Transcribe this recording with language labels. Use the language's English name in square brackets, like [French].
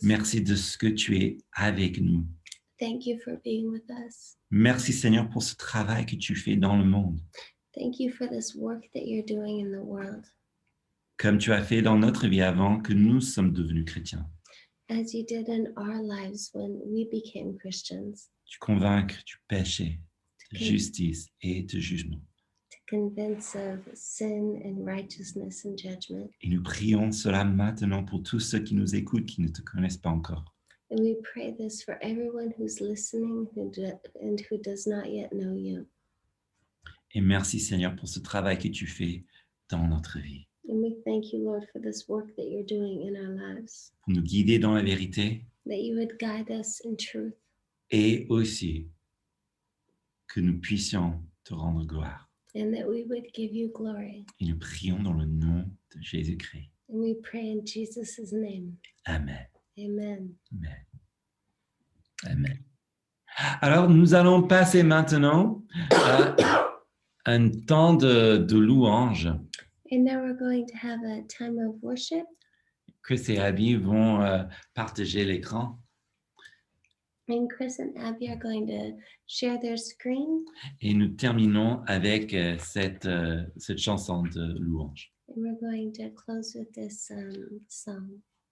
[French] Merci de ce que tu es avec nous. [English] Thank you for being with us. [French] Merci Seigneur pour ce travail que tu fais dans le monde, [English] Thank you for this work that you're doing in the world. [French] comme tu as fait dans notre vie avant que nous sommes devenus chrétiens. [English] As you did in our lives when we became Christians, [French] Tu convaincs du péché, de [English] Okay. [French] justice et de jugement. [English] to convince of sin and righteousness and judgment. [French] Et nous prions cela maintenant pour tous ceux qui nous écoutent, qui ne te connaissent pas encore. [English] And we pray this for everyone who's listening and who does not yet know you. [French] Et merci Seigneur pour ce travail que tu fais dans notre vie, [English] And we thank you, Lord, for this work that you're doing in our lives, [French] pour nous guider dans la vérité [English] that you would guide us in truth, [French] et aussi que nous puissions te rendre gloire. [English] and that we would give you glory. [French] Et nous prions dans le nom de Jésus-Christ. [English] And we pray in Jesus' name. [French] Amen. [English] Amen. Amen. Amen. [French] Alors, nous allons passer maintenant à un temps de louange. [English] And now we're going to have a time of worship. [French] Chris et Abby vont partager l'écran [English] And Chris and Abby are going to share their screen. [French] et nous terminons avec cette chanson de louange. [English] And we're going to close with this song.